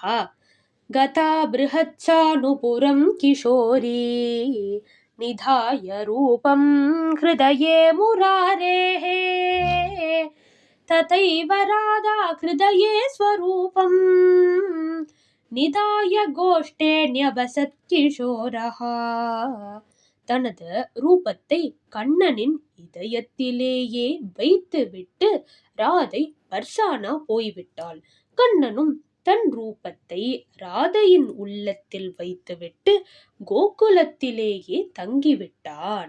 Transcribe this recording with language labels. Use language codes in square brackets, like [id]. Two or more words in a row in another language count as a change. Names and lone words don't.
[sa] गता बृहत्सानुपुरं किशोरी निधाय रूपं हृदये मुरारेः तथैव राधा हृदये स्वरूपं निधाय गोष्ठे न्यवसत् किशोरः। [ta] தனது ரூபத்தை கண்ணனின் இதயத்திலேயே வைத்துவிட்டு ராதை பர்சானா போய்விட்டாள். கண்ணனும் தன் ரூபத்தை ராதையின் உள்ளத்தில் வைத்துவிட்டு கோகுலத்திலேயே தங்கிவிட்டான்.